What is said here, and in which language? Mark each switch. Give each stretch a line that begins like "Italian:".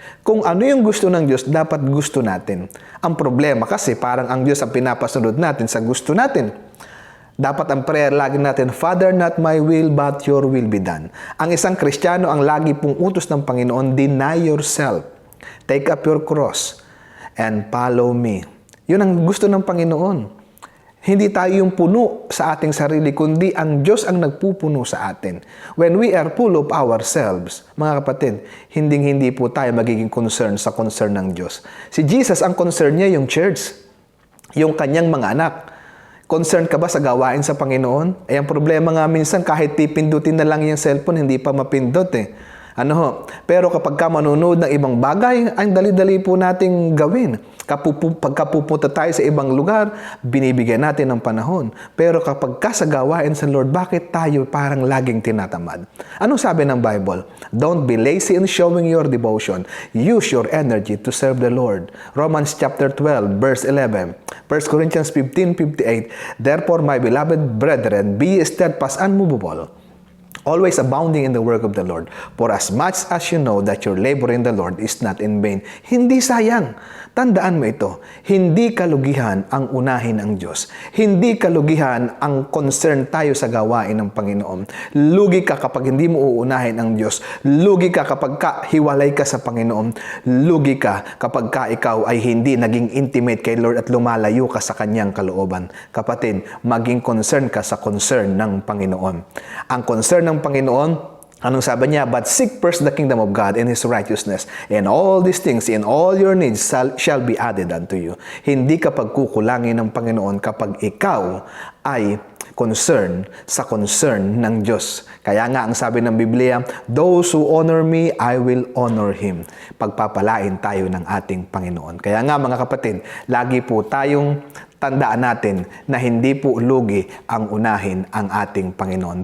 Filipino: Kung ano yung gusto ng Diyos, dapat gusto natin. Ang problema kasi parang ang Diyos ang pinapasunod natin sa gusto natin. Dapat ang prayer lagi natin,
English: Father, not my will, but your will be done.
Filipino: Ang isang Kristiyano, ang lagi pong utos ng Panginoon,
English: deny yourself. Take up your cross and follow me.
Filipino: Yun ang gusto ng Panginoon. Hindi tayo yung puno sa ating sarili, kundi ang Diyos ang nagpupuno sa atin.
English: When we are full of ourselves,
Filipino: mga kapatid, hindi po tayo magiging concern sa concern ng Diyos. Si Jesus, ang concern niya yung church, yung kanyang mga anak. Concern ka ba sa gawain sa Panginoon? Ang problema nga minsan, kahit pipindutin na lang yung cellphone, hindi pa mapindot eh. Pero kapag ka manunood ng ibang bagay, ang dali-dali po nating gawin. Pagka pupunta tayo sa ibang lugar, binibigyan natin ng panahon. Pero kapag ka sa gawain sa Lord, bakit tayo parang laging tinatamad? Anong sabi ng Bible?
English: Don't be lazy in showing your devotion. Use your energy to serve the Lord. Romans chapter 12, verse 11. 1 Corinthians 15:58. Therefore, my beloved brethren, be steadfast, unmovable, always abounding in the work of the Lord. For as much as you know that your labor in the Lord is not in vain.
Filipino: Hindi sayang. Tandaan mo ito. Hindi kalugihan ang unahin ng Diyos. Hindi kalugihan ang concern tayo sa gawain ng Panginoon. Lugi ka kapag hindi mo uunahin ang Diyos. Lugi ka kapag hiwalay ka sa Panginoon. Lugi ka kapag ikaw ay hindi naging intimate kay Lord at lumalayo ka sa Kanyang kalooban. Kapatid, maging concern ka sa concern ng Panginoon. Ang concern ng Panginoon, anong sabi niya?
English: But seek first the kingdom of God and His righteousness, and all these things in all your needs shall be added unto you.
Filipino: Hindi ka pagkukulangin ng Panginoon kapag ikaw ay concern sa concern ng Diyos. Kaya nga ang sabi ng Biblia,
English: those who honor me, I will honor Him.
Filipino: Pagpapalain tayo ng ating Panginoon. Kaya nga mga kapatid, lagi po tayong tandaan natin na hindi po lugi ang unahin ang ating Panginoon.